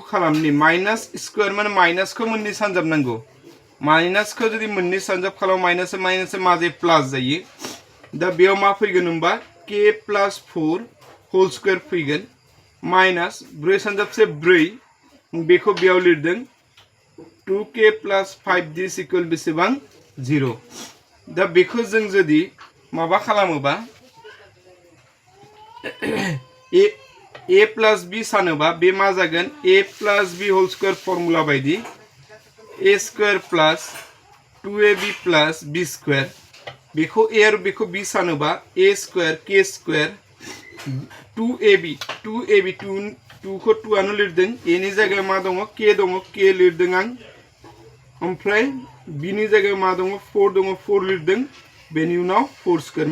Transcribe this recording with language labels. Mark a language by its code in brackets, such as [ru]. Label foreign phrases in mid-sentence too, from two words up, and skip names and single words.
[brx] खालामनि [en] minus square [brx] माने माइनासखौ मोननै सानजाब नांगौ माइनासखौ जुदि मोननै सानजाब खालाम [en] minus minus [brx] मा जायो प्लास जायो दा बेयाव मा फैगोन होनबा [en] k plus 4 whole square [brx] फैगोन माइनास 4 सानजाब से 4 बेखौ बेयाव लिरदों [en] 2k plus 5 this equal [brx] बेसेबां 0 दा बेखौ जों जुदि माबा खालामोबा [en] a plus b [brx] सानोबा बे मा जागोन [en] a plus b whole square formula [brx] बायदि [en] a square plus 2ab plus b square [brx] बेखौ a आरो बेखौ b सानोबा [en] a square k square [brx] 2ab 2 खौ 2 आनो लिरदों a नि जायगायाव मा दङ k लिरदों आं ओमफ्राय b नि जायगायाव मा दङ 4 लिरदों बेनि उनाव 4 स्क्वायर